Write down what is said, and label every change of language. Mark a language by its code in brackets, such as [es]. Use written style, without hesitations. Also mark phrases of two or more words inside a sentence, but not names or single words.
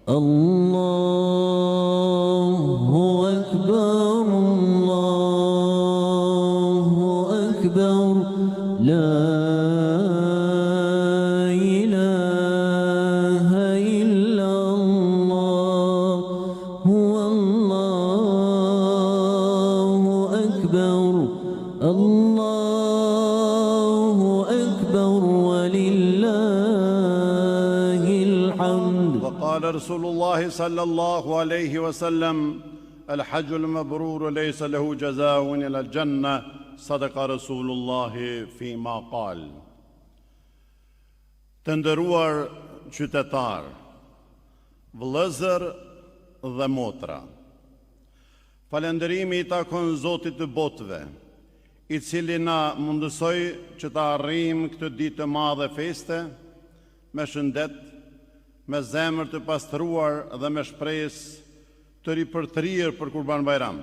[ar] الله أكبر الله أكبر لا إله إلا الله هو الله أكبر الله أكبر ولله الحمد وقال رسول الله صلى الله عليه وسلم الحج المبرور ليس له جزاء إلا الجنة صدق رسول الله فيما قال. [sq] Të nderuar qytetar, vëllezër dhe motra, falënderimi i takon Zotit të botëve, i cili na mundësoi që të arrijmë këtë ditë të madhe feste me shëndet, me zemër të pastruar dhe me shpresë të ripërtrirë për Kurban Bayram.